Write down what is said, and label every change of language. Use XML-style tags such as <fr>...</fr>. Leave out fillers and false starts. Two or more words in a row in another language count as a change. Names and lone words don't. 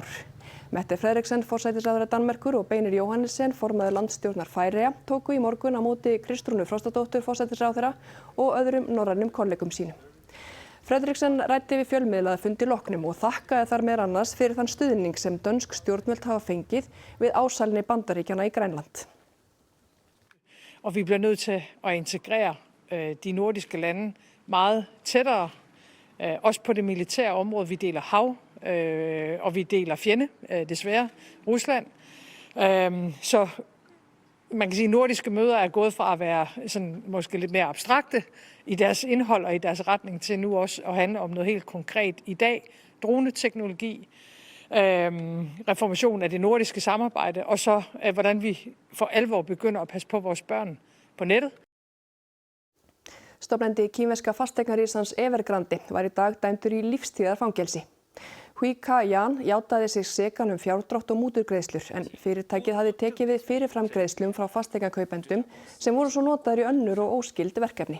<is>Mette Frederiksen, forsætisráðherra Danmerkur, og Beinir Jóhannessen, formaður landsstjórnar Færeyja, tóku í morgun á móti Kristrúnu Frostadóttur forsætisráðherra og öðrum norrænum kollegum sínum. Frederiksen ræddi við fjölmiðla að fundi loknum og þakkaði þar meðal annars fyrir þann stuðning sem dönsk stjórnvöld hafa fengið við ásælni Bandaríkjanna i Grænland.</is> <da>Og vi bliver nødt til at integrere de nordiske lande meget tættere, også på det militære område. Vi deler hav, og vi deler fjende, desværre, Rusland. Så man kan sige, at nordiske møder er gået fra at være sådan, måske lidt mere abstrakte i deres indhold og i deres retning til nu også at handle om noget helt konkret i dag. Droneteknologi, reformation af det nordiske samarbejde, og så hvordan vi for alvor begynder at passe på vores børn på nettet.</da> <is>Stofnandi kínverska fasteignarísans Evergrande var í dag dæmdur í lífstíðarfangelsi. Hui Ka-jan játaði sig sekan fjárdrátt og múturgreiðslur en fyrirtækið hafði tekið við fyrirframgreiðslum frá fasteignakaupendum sem voru svo notaðir í önnur og óskild verkefni.</is>